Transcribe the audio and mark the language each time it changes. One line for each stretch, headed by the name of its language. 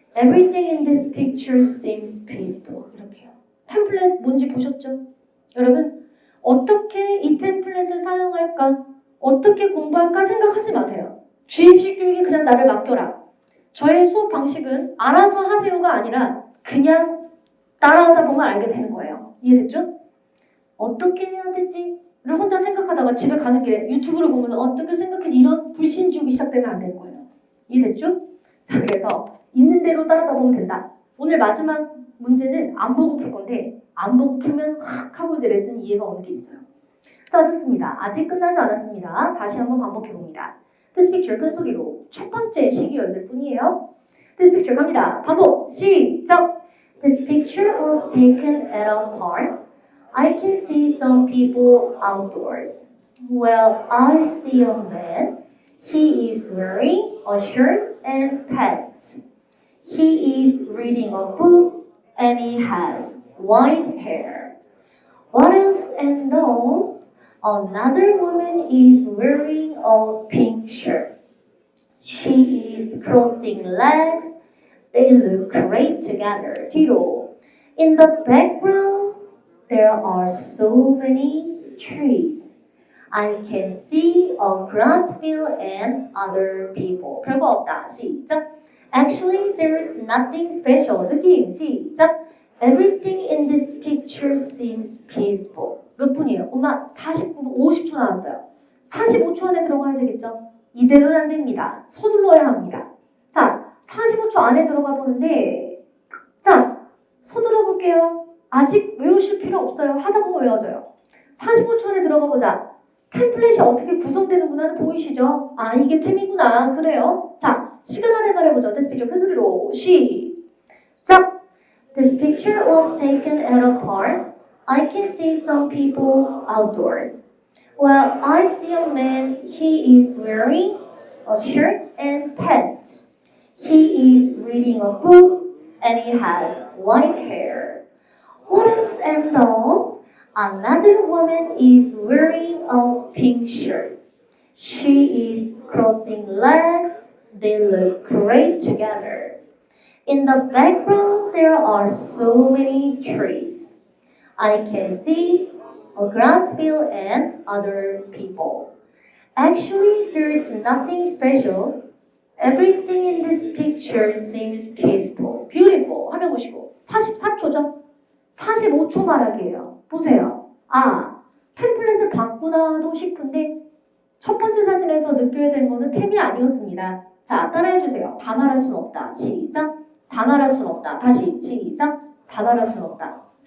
English: Everything in this picture seems peaceful.
Korean: 이렇게요. 템플릿 뭔지 보셨죠? 여러분, 어떻게 이 템플릿을 사용할까? 어떻게 공부할까 생각하지 마세요. 주입식 교육이 그냥 나를 맡겨라. 저의 수업 방식은 알아서 하세요가 아니라 그냥 따라하다 보면 알게 되는 거예요. 이해됐죠? 어떻게 해야 되지? 를 혼자 생각하다가 집에 가는 길에 유튜브를 보면서 어떻게 생각해 이런 불신지옥이 시작되면 안 되는 거예요. 이해됐죠? 자, 그래서 있는 대로 따라다 보면 된다. 오늘 마지막 문제는 안 보고 풀 건데 안 보고 풀면 확 하고 이제 레슨 이해가 오는 게 있어요. 자, 좋습니다. 아직 끝나지 않았습니다. 다시 한번 반복해 봅니다.
English: This picture
Korean: 큰 소리로 첫 번째 시기였을 뿐이에요.
English: This picture
Korean: 갑니다. 반복 시작.
English: This picture was taken at a park. I can see some people outdoors. Well, I see a man. He is wearing a shirt and pants. He is reading a book and he has white hair. What else? And though another woman is wearing a pink shirt. She is crossing legs. They look great together.
Korean: 뒤로.
English: In the background, there are so many trees. I can see a grass field and other people.
Korean: 별거 없다. 시작.
English: Actually, there is nothing special.
Korean: 느낌. 시작.
English: Everything in this picture seems peaceful.
Korean: 몇 분이에요? 엄마 49분 50초 나왔어요. 45초 안에 들어가야 되겠죠? 이대로는 안 됩니다. 서둘러야 합니다. 자, 45초 안에 들어가 보는데 자, 서둘러 볼게요. 아직 외우실 필요 없어요. 하다 보면 외워져요. 45초 안에 들어가 보자. 템플릿이 어떻게 구성되는구나는 보이시죠? 아, 이게 템이구나. 그래요. 자, 시간 안에 말해보죠.
English: This picture
Korean: 큰 소리로 시작.
English: This picture was taken at a park. I can see some people outdoors. Well, I see a man. He is wearing a shirt and pants. He is reading a book and he has white hair. What else? And though another woman is wearing a pink shirt. She is crossing legs. They look great together. In the background, there are so many trees. I can see a grass field and other people. Actually, there is nothing special. Everything in this picture seems peaceful. Beautiful.
Korean: 화면 보시고 44초죠? 45초 말하기예요. 보세요. 아, 템플릿을 바꾸나도 싶은데 첫 번째 사진에서 느껴야 되는 거는 템이 아니었습니다. 자, 따라해주세요. 다 말할 순 없다. 시작. 다 말할 순 없다. 다시 시작. 다 말할 순 없다.